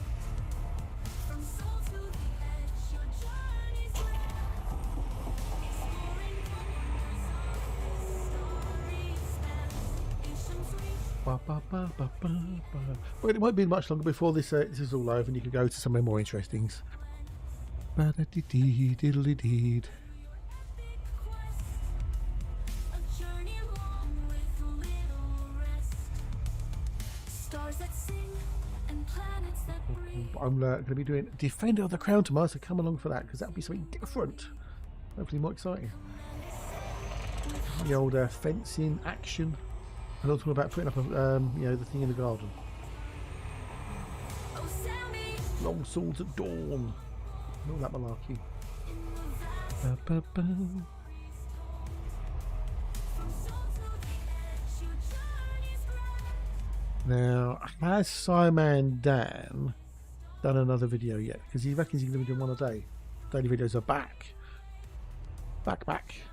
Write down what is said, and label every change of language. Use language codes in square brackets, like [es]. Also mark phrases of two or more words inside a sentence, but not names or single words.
[en] From soul to the edge, your journey's led. Exploring wonders of this story spans. Ancients reach Ba, ba, ba, ba, ba, ba. Well, it won't be much longer before this this is all over and you can go to somewhere more interesting. Ba-da-dee-dee-diddly-deed. a journey long with little rest. Stars that sing and planets that breathe. I'm going to be doing Defender of the Crown tomorrow, so come along for that because that'll be something different. Hopefully more exciting. The old fencing action. And also about putting up a, the thing in the garden. Oh, Sammy, Long swords at dawn. All that malarkey. Ba, ba, ba. from soul to the edge, your journey's grand. Now, has Simon Dan done another video yet? Because he reckons he's going to be doing one a day. Daily videos are back. Back.